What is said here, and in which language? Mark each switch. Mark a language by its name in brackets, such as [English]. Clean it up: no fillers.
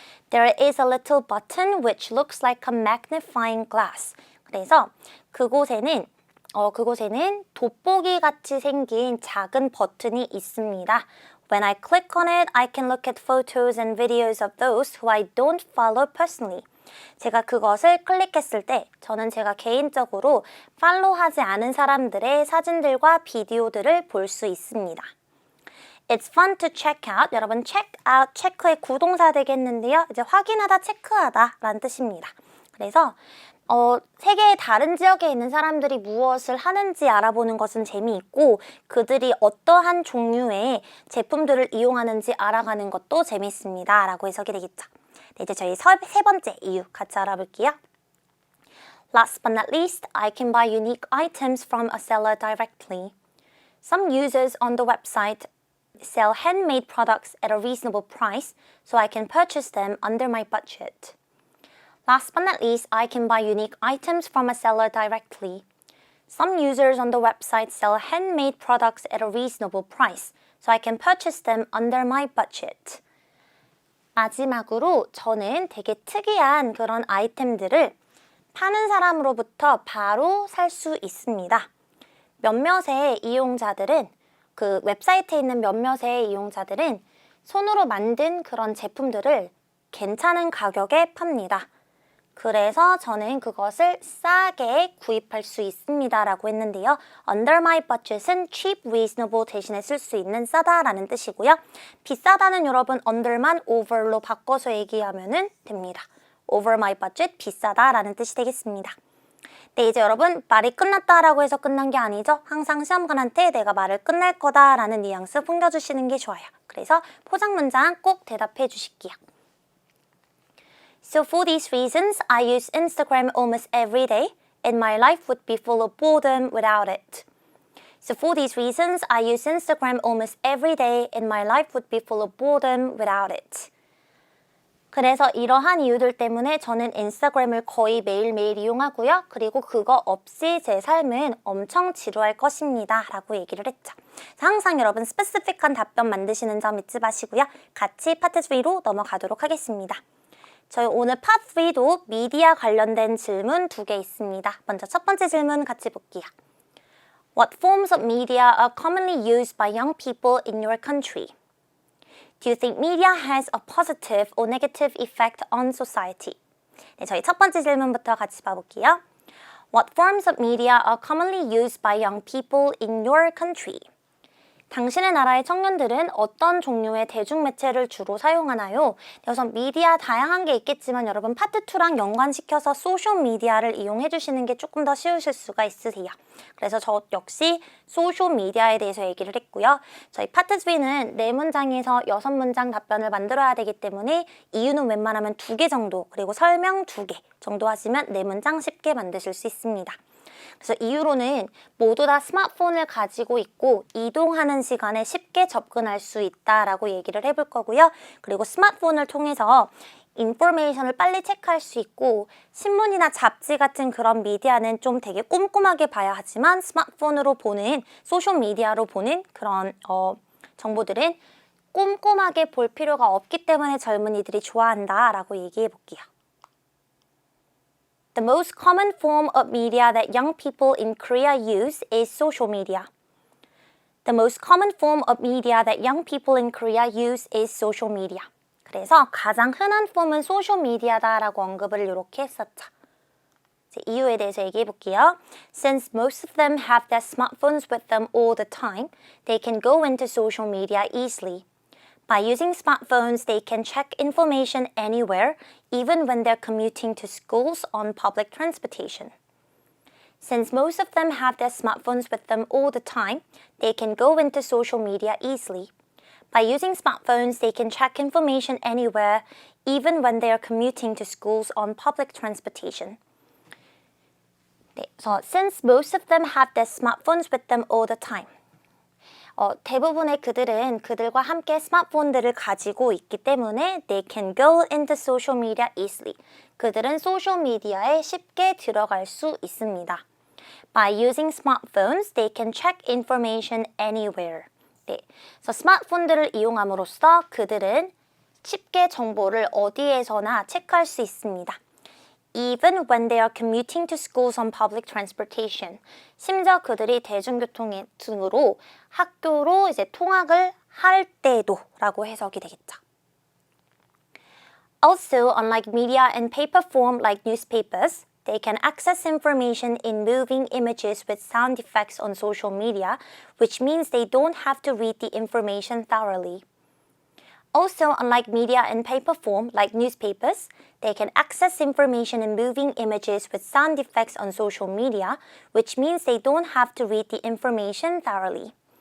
[English] There is a little button which looks like a magnifying glass. [Korean] 그래서 그곳에는 돋보기 같이 생긴 작은 버튼이 있습니다. [English] When I click on it, I can look at photos and videos of those who I don't follow personally. [Korean] 제가 그것을 클릭했을 때 저는 제가 개인적으로 팔로우하지 않은 사람들의 사진들과 비디오들을 볼 수 있습니다. [English] It's fun to check out. [Korean] 여러분 [English] check out, [Korean] 체크의 구동사 되겠는데요. 이제 확인하다, 체크하다 라는 뜻입니다. 그래서 세계의 다른 지역에 있는 사람들이 무엇을 하는지 알아보는 것은 재미있고 그들이 어떠한 종류의 제품들을 이용하는지 알아가는 것도 재미있습니다 라고 해석이 되겠죠. 네, 이제 저희 세 번째 이유 같이 알아볼게요. [English] Last but not least, I can buy unique items from a seller directly. Some users on the website sell handmade products at a reasonable price, so I can purchase them under my budget. Last but not least, I can buy unique items from a seller directly. Some users on the website sell handmade products at a reasonable price, so I can purchase them under my budget. [Korean] 마지막으로 저는 되게 특이한 그런 아이템들을 파는 사람으로부터 바로 살 수 있습니다. 몇몇의 이용자들은 그 웹사이트에 있는 몇몇의 이용자들은 손으로 만든 그런 제품들을 괜찮은 가격에 팝니다. 그래서 저는 그것을 싸게 구입할 수 있습니다 라고 했는데요. [English] Under my budget [Korean] 은 [English] cheap, reasonable [Korean] 대신에 쓸 수 있는 싸다라는 뜻이고요. 비싸다는 여러분 under만 over로 바꿔서 얘기하면 됩니다. [English] Over my budget, [Korean] 비싸다라는 뜻이 되겠습니다. 네, 이제 여러분 말이 끝났다라고 해서 끝난 게 아니죠. 항상 시험관한테 내가 말을 끝낼 거다라는 뉘앙스 풍겨주시는 게 좋아요. 그래서 포장 문장 꼭 대답해 주실게요. [English] So for these reasons, I use Instagram almost every day, and my life would be full of boredom without it. So for these reasons, I use Instagram almost every day, and my life would be full of boredom without it. [Korean] 그래서 이러한 이유들 때문에 저는 인스타그램을 거의 매일매일 이용하고요. 그리고 그거 없이 제 삶은 엄청 지루할 것입니다. 라고 얘기를 했죠. 항상 여러분 스페시픽한 답변 만드시는 점 잊지 마시고요. 같이 파트 3로 넘어가도록 하겠습니다. 저희 오늘 파트 3도 미디어 관련된 질문 2개 있습니다. 먼저 첫 번째 질문 같이 볼게요. [English] What forms of media are commonly used by young people in your country? Do you think media has a positive or negative effect on society? [Korean] 네, 저희 첫 번째 질문부터 같이 봐볼게요. [English] What forms of media are commonly used by young people in your country? [Korean] 당신의 나라의 청년들은 어떤 종류의 대중매체를 주로 사용하나요? 우선 미디어 다양한 게 있겠지만 여러분 파트 2랑 연관시켜서 소셜미디어를 이용해 주시는 게 조금 더 쉬우실 수가 있으세요. 그래서 저 역시 소셜미디어에 대해서 얘기를 했고요. 저희 파트 3는 4문장에서 6문장 답변을 만들어야 되기 때문에 이유는 웬만하면 2개 정도, 그리고 설명 2개 정도 하시면 4문장 쉽게 만드실 수 있습니다. 그래서 이유로는 모두 다 스마트폰을 가지고 있고 이동하는 시간에 쉽게 접근할 수 있다라고 얘기를 해볼 거고요. 그리고 스마트폰을 통해서 인포메이션을 빨리 체크할 수 있고 신문이나 잡지 같은 그런 미디어는 좀 되게 꼼꼼하게 봐야 하지만 스마트폰으로 보는 소셜미디어로 보는 그런 정보들은 꼼꼼하게 볼 필요가 없기 때문에 젊은이들이 좋아한다라고 얘기해 볼게요. [English] The most common form of media that young people in Korea use is social media. The most common form of media that young people in Korea use is social media. [Korean] 그래서 가장 흔한 폼은 소셜미디어다라고 언급을 이렇게 했었죠. 이유에 대해서 얘기해 볼게요. [English] Since most of them have their smartphones with them all the time, they can go into social media easily. By using smartphones, they can check information anywhere, even when they're commuting to schools on public transportation. Since most of them have their smartphones with them all the time, they can go into social media easily. By using smartphones, they can check information anywhere, even when they are commuting to schools on public transportation. 네, so since most of them have their smartphones with them all the time. [Korean] 대부분의 그들은 그들과 함께 스마트폰들을 가지고 있기 때문에 [English] they can go into social media easily. [Korean] 그들은 소셜미디어에 쉽게 들어갈 수 있습니다. [English] By using smartphones, they can check information anywhere. [Korean] 네, 그래서 스마트폰들을 이용함으로써 그들은 쉽게 정보를 어디에서나 체크할 수 있습니다. [English] Even when they are commuting to schools on public transportation. [Korean] 심지어 그들이 대중교통 등으로 학교로 이제 통학을 할 때도 라고 해석이 되겠죠. [English] Also, unlike media in paper form like newspapers, they can access information in moving images with sound effects on social media, which means they don't have to read the information thoroughly. Also, unlike media in paper form, like newspapers, they can access information in moving images with sound effects on social media, which means they don't have to read the information thoroughly.